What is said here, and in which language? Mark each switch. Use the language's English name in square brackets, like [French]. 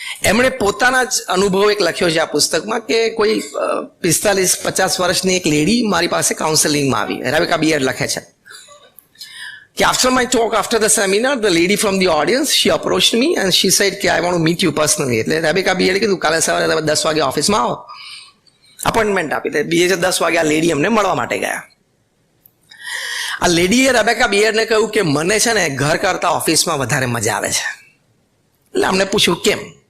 [Gujarati] એમણે પોતાના જ અનુભવ એક લખ્યો છે આ પુસ્તકમાં કે કોઈ 45-50 વર્ષની એક લેડી મારી પાસે કાઉન્સેલિંગમાં આવી. રેબેકા બિયર્ડ લખે છે કે [English] after my talk, after the seminar, the lady from the audience, she approached me and she said કે I want to meet you personally. [Gujarati] એટલે રેબેકા બિયર્ડે કીધું કાલે સવારે 10 વાગે ઓફિસમાં આવો, અપોઇન્ટમેન્ટ આપી. એટલે બીજે 10 વાગે આ લેડી અમને મળવા માટે ગયા. આ લેડીએ રેબેકા બિયર્ડને કહ્યું કે મને છે ને ઘર કરતા ઓફિસમાં વધારે મજા આવે છે. એટલે અમને પૂછ્યું કેમ?